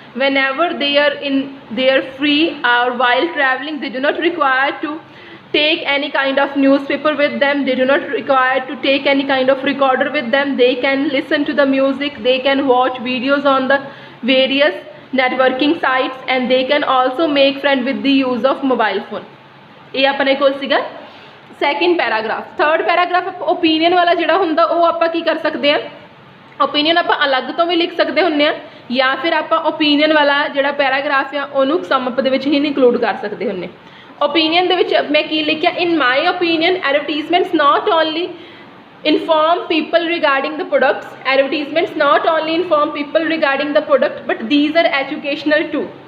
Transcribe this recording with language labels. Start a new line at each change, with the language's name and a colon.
English: Whenever they are in their free or while traveling, they do not require to take any kind of newspaper with them, they do not require to take any kind of recorder with them. They can listen to the music, they can watch videos on the various networking sites, and they can also make friend with the use of mobile phone.
Punjabi: ਇਹ ਆਪਣੇ ਕੋਲ ਸੀਗਾ second paragraph. Third paragraph opinion ਵਾਲਾ ਜਿਹੜਾ ਹੁੰਦਾ ਉਹ ਆਪਾਂ ਕੀ ਕਰ ਸਕਦੇ ਹਾਂ, ਓਪੀਨੀਅਨ ਆਪਾਂ ਅਲੱਗ ਤੋਂ ਵੀ ਲਿਖ ਸਕਦੇ ਹੁੰਦੇ ਹਾਂ, ਜਾਂ ਫਿਰ ਆਪਾਂ ਓਪੀਨੀਅਨ ਵਾਲਾ ਜਿਹੜਾ ਪੈਰਾਗ੍ਰਾਫ ਆ ਉਹਨੂੰ ਸਮਅਪ ਦੇ ਵਿੱਚ ਹੀ ਇਨਕਲੂਡ ਕਰ ਸਕਦੇ ਹੁੰਦੇ। ਓਪੀਨੀਅਨ ਦੇ ਵਿੱਚ ਮੈਂ ਕੀ ਲਿਖਿਆ,
English: In my opinion advertisements not only inform people regarding the products. Advertisements not only inform people regarding the product, but these are educational too.